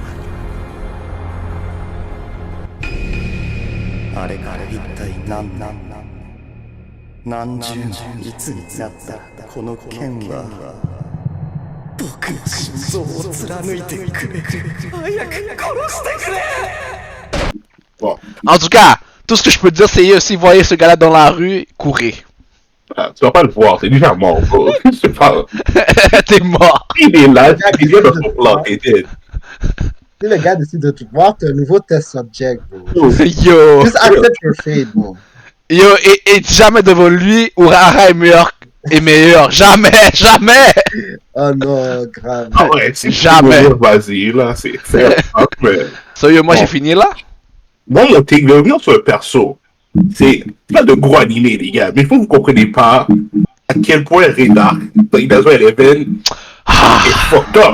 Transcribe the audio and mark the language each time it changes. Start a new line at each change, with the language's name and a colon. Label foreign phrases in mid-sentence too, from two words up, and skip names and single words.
Japanese: あれから一体何十年いつになったこの剣は僕の心臓を貫いてくれ早く殺してくれ
French: Bon, En tout cas, tout ce que je peux dire, c'est si vous voyez ce gars-là dans la rue, courez. ah, tu vas pas le voir, c'est déjà mort, bro. Je parle. T'es mort. Il est là, il vient de son plan, t'es dead. Si le gars décide de te voir, t'as un nouveau
English: test subject,
French: bro. Yo.
English: Just accept your fate, bro.
French: Yo, et jamais devant lui, Urara est meilleur. Jamais. Oh non, grave. Ah ouais, c'est Jamais. Vas-y, là, c'est fair. Mais So yo, moi Bon. j'ai fini là. moi, mon take, de revenir sur le perso, c'est pas de gros animé, les gars, mais il faut que vous compreniez pas à quel point Redar, dans Inazo Eleven, est
English: fucked up.